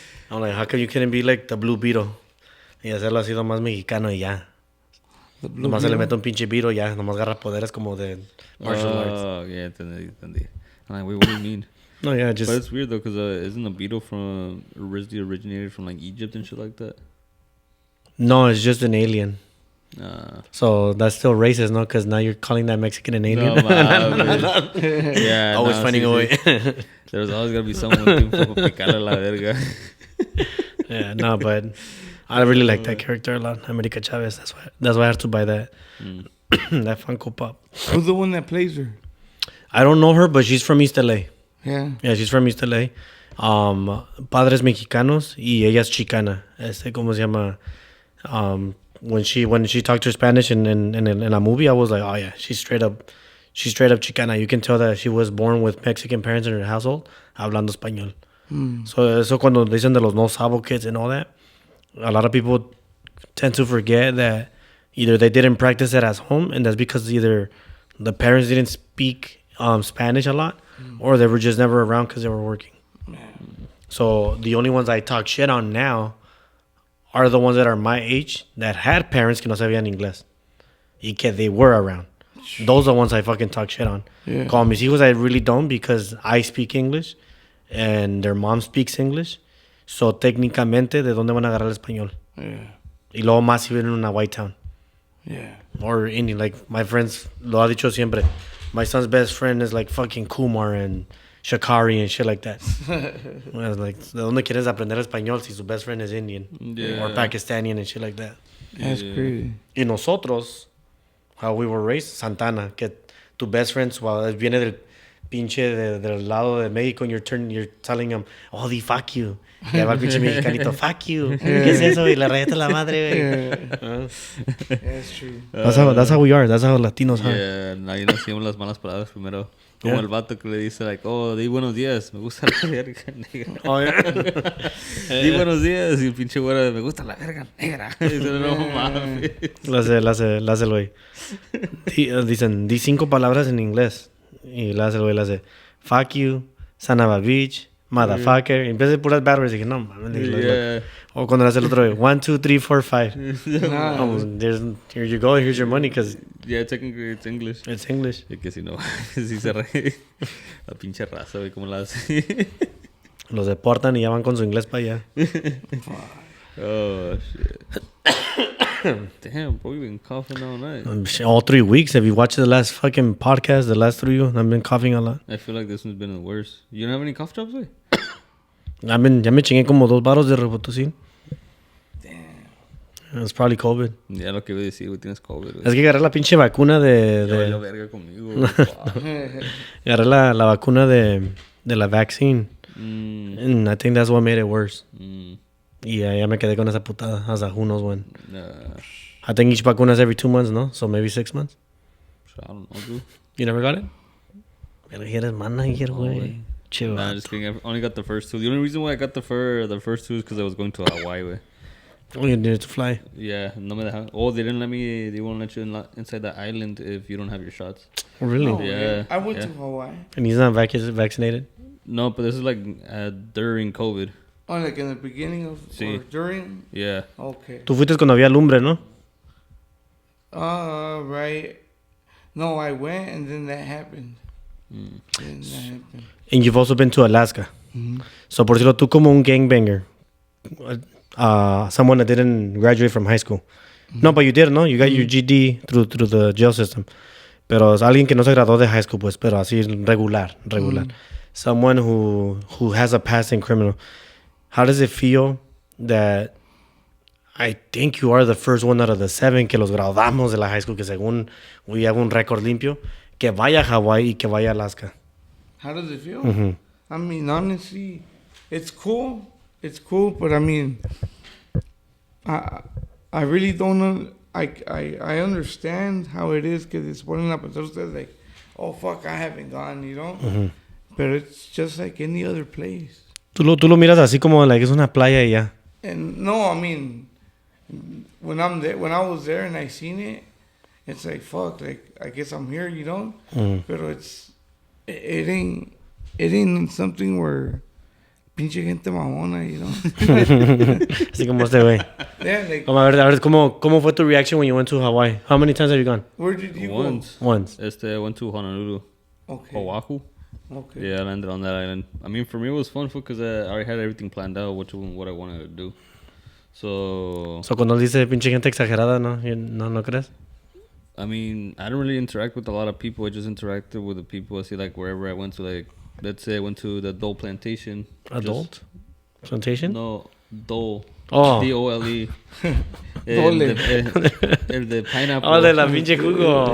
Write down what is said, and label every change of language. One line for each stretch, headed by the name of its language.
English: I'm like, how come you couldn't be like the Blue Beetle?
Spanish: Y hacerlo así nomás mexicano y ya.
English: The blue
Spanish: Nomás se le mete un pinche Beetle y ya. Nomás agarra poderes como de
English: martial arts. Oh, yeah,
Spanish: entendí.
English: I'm like, wait, what do you mean? No, yeah, But just... it's weird though, because isn't a beetle originally originated from like Egypt and shit like that? No, it's just an alien. So that's still racist, no? Because now you're calling that Mexican an alien.
Spanish: No, mames.
English: Yeah, Always no, finding
Spanish: sí,
English: a way. sí. There's always gonna be someone with
Spanish: un poco picarle la verga.
English: Yeah, no, but I really like that character a lot, America Chavez. That's why I had to buy that that Funko Pop. Who's the one that plays her? I don't know her, but she's from East LA. Yeah. Yeah, she's from East LA.
Spanish: Padres mexicanos y ella es chicana. ¿Cómo se llama?
English: When she talked her Spanish in la movie, I was like, oh yeah, she's straight up chicana. You can tell that she was born with Mexican parents in her household,
Spanish: hablando español.
English: So
Spanish: eso cuando dicen de los no sabo
English: kids and all that, a lot of people tend to forget that either they didn't practice it at home, and that's because either the parents didn't speak Spanish a lot, or they were just never around because they were working. So the only ones I talk shit on now are the ones that are my age that had parents
Spanish: que no sabían inglés y que
English: they were around. Those are the ones I fucking talk shit on. Yeah.
Spanish: Con mis hijos,
English: I really don't because I speak English and their mom speaks English.
Spanish: So, técnicamente, ¿de dónde van a agarrar el español?
English: Yeah.
Spanish: Y luego más si viven en una white town.
English: Yeah. Or any, like, my friends,
Spanish: lo ha dicho siempre.
English: My son's best friend is like fucking Kumar and Shakari and shit like that. I was like,
Spanish: ¿de dónde quieres aprender español si su
English: best friend is Indian? Yeah. Or Pakistani and shit like that. That's crazy.
Spanish: Y nosotros,
English: how we were raised,
Spanish: Santana, que tu
English: best friends,
Spanish: viene del pinche del lado de México
English: and you're telling them, oh, di fuck you.
Spanish: Y ahí va el pinche mexicanito,
English: fuck you.
Spanish: ¿Qué es eso? Y le rayate la madre, güey.
English: That's true. That's how we are. That's how Latinos are.
Spanish: Yeah, ahí nos decimos las malas palabras primero. Como el vato que le dice, like, oh, di buenos días, me gusta la verga negra.
English: Oh, yeah.
Spanish: Di buenos días, y el pinche güero, me gusta la verga negra. Y dice, no mames. Lo hace el güey. Dicen, di 5 palabras en inglés. Y le hace el güey, le hace,
English: fuck you, son of a bitch, motherfucker.
Spanish: Y empieza a puras
English: bad words.
Spanish: Y dije, no mames. Yeah. O cuando le hace el otro güey, 1, 2, 3, 4, 5.
English: Nah. Oh, here you go, here's your money, because Yeah, technically it's English. it's English.
Spanish: Y que si no, si se re... La pinche raza, güey, ¿cómo la hace? Los deportan y ya van con su inglés para allá.
English: Oh, shit. Damn, bro, you've been coughing all night. All 3 weeks. Have you watched the last fucking podcast, the last 3? I've been coughing a lot. I feel like this one's been the worst. You don't have any cough drops,
Spanish: güey? Ya me chingué como 2 baros de Robitussin.
English: Damn. It's probably COVID.
Spanish: Ya lo que iba a decir, güey, tienes COVID, güey. Es que agarré la pinche vacuna Ya valió verga conmigo, güey.
English: Wow.
Spanish: Agarré la vacuna de la vaccine.
English: And I think that's what made it worse.
Spanish: Y ya me quedé con esa putada.
English: Hasta who knows when. I think each vacuna is every 2 months, no? So maybe 6 months. I don't know, dude. You never got it?
Spanish: Pero eres manager, güey. güey.
English: Chill. Nah, just kidding. I only got the first 2. The only reason why I got the first 2 is because I was going to Hawaii, güey. Oh, you needed to fly. Yeah,
Spanish: no me dejaron.
English: Oh, they didn't let me. They won't let you inside the island if you don't have your shots. Oh, really? Oh, Yeah, I went yeah. to Hawaii. And he's not vaccinated? No, but this is like during COVID. Oh, like in the beginning of
Spanish: Sí.
English: or during? Yeah. Okay.
Spanish: Tú fuiste cuando había lumbre, ¿no?
English: Right. No, I went and then that happened. Then that happened. And you've also been to Alaska. Mm-hmm. So,
Spanish: por decirlo, tú como un
English: gangbanger, someone that didn't graduate from high school. No, but you did, ¿no? You got your GD through the jail system.
Spanish: Pero es alguien que no se graduó de high school, pues, pero así regular.
English: Someone who has a past in criminal. How does it feel that I think you are the first one out of the 7
Spanish: que los graduamos de la high school, que según
English: we have un récord limpio,
Spanish: que vaya a Hawaii y que vaya a Alaska?
English: How does it feel? Mm-hmm. I mean, honestly, it's cool. It's cool, but I mean, I really don't know. I understand how it is because it's
Spanish: ponen a pensar ustedes
English: like, oh fuck, I haven't gone, you know. Mm-hmm. But it's just like any other place.
Spanish: Tú lo miras así como
English: like
Spanish: es una playa y ya.
English: And no, I mean, when I was there and I seen it, it's like fuck, like I guess I'm here, you know. But it ain't something where
Spanish: pinche gente mamona,
English: you know.
Spanish: Así como este güey.
English: Yeah, like
Spanish: A ver, ¿cómo fue tu
English: reaction when you went to Hawaii? How many times have you gone? where did you Once. Once. I went to Honolulu. go? Okay. Oahu. Okay. Yeah, I landed on that island. I mean, for me, it was fun because I already had everything planned out, what I wanted to do. So,
Spanish: Cuando dice pinche gente exagerada, ¿no crees?
English: I mean, I don't really interact with a lot of people. I just interacted with the people I see, like, wherever I went to. Like, let's say I went to the Dole Plantation. Adult? Plantation? No, Dole. Oh. Dole. Dole.
Spanish: El de pineapple. Oh, de la pinche jugo.